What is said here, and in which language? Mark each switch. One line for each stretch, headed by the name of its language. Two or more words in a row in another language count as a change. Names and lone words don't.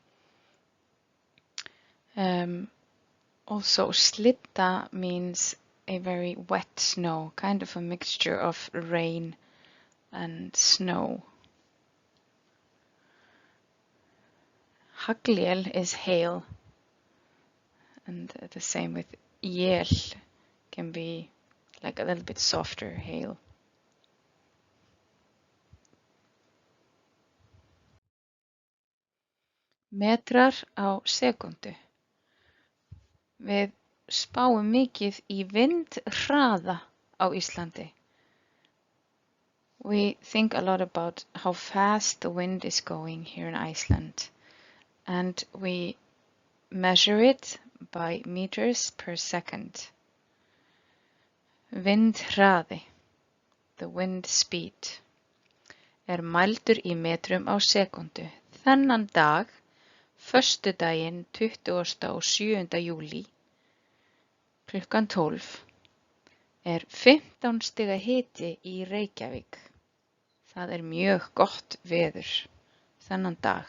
English: Also, slydda means a very wet snow, kind of a mixture of rain and snow. Haglél is hail, and the same with él, can be like a little bit softer hail.
Icelandic: Metrar á sekúndu. Við spáum mikið í vindhraða á Íslandi.
English: We think a lot about how fast the wind is going here in Iceland, and we measure it by meters per second. Vindhraði, the wind speed,
Icelandic: mældur í metrum á sekúndu. Þennan dag, föstudaginn 27. júlí, klukkan 12, 15 stiga hiti í Reykjavík. Það mjög gott veður þennan dag.